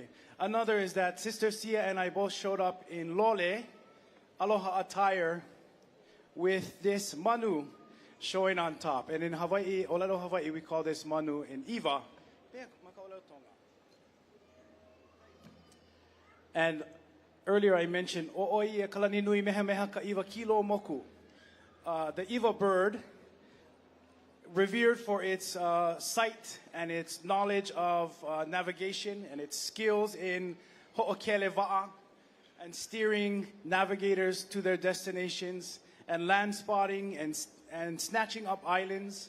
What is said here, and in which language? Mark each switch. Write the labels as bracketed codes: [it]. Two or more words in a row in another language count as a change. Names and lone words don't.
[en] Another is that Sister Sia and I both showed up in lole, aloha attire, with this manu showing on top. And in Hawaii, [haw] Olelo Hawaii, [en] we call this manu in iwa. And earlier I mentioned [haw] o'oi e kalani nui mehameha ka iwa kilo moku. [en] The iwa bird, revered for its sight and its knowledge of navigation and its skills in [haw] ho'okele va'a [en] and steering navigators to their destinations and land spotting and snatching up islands.